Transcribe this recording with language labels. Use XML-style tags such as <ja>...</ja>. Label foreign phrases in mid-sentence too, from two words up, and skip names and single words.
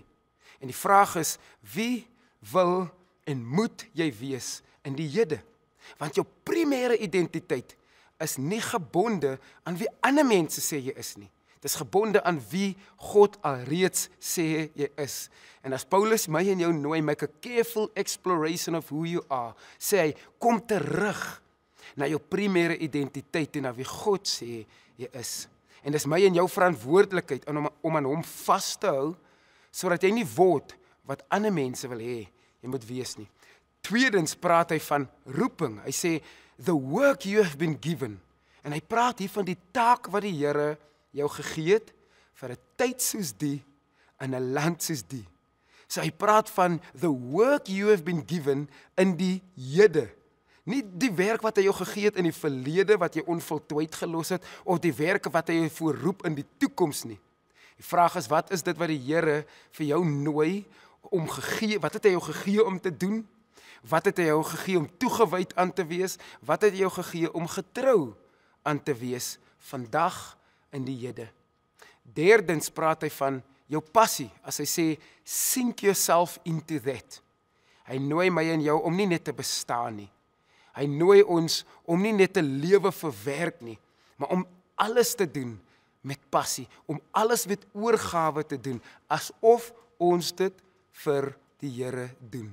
<af>En die vraag is, wie wil en moet jy wees in die hede? Want jou primêre identiteit is nie gebonde aan wie ander mense sê jy is nie. Dit is gebonde aan wie God alreeds sê jy is. En as Paulus my en jou nooi,</af> <en>make a careful exploration of who you are,</en> <af>sê hy, kom terug na jou primêre identiteit en na wie God sê jy is. En dis my en jou verantwoordelikheid om aan hom vas te hou, sodat jy nie word wat ander mense wil hê jy moet wees nie. Tweedens praat hy van roeping. Hy sê,</af> <en>the work you have been given.</en> <af>En hy praat hier van die taak wat die Here jou gegee het vir 'n tyd soos die in 'n land soos die. So hy praat van</af> <en>the work you have been given</en> <af>in die hede. Nie die werk wat hy jou gegee het in die verlede wat jy onvoltooid gelos het, of die werke wat hy jou voorroep in die toekoms nie. Die vraag is, wat is dit wat die Here vir jou nooi om gegee? Wat het hy jou gegee om te doen? Wat het hy jou gegee om toegewyd aan te wees? Wat het hy jou gegee om getrou aan te wees vandag in die hede? Derdens praat hy van jou passie, as hy sê,</af> <en>sink yourself into that.</en> <af>Hy nooi my en jou om nie net te bestaan nie. Hy nooi ons om nie net te lewe vir werk nie, maar om alles te doen met passie, om alles met oorgawe te doen, asof ons dit vir die Here doen.</af>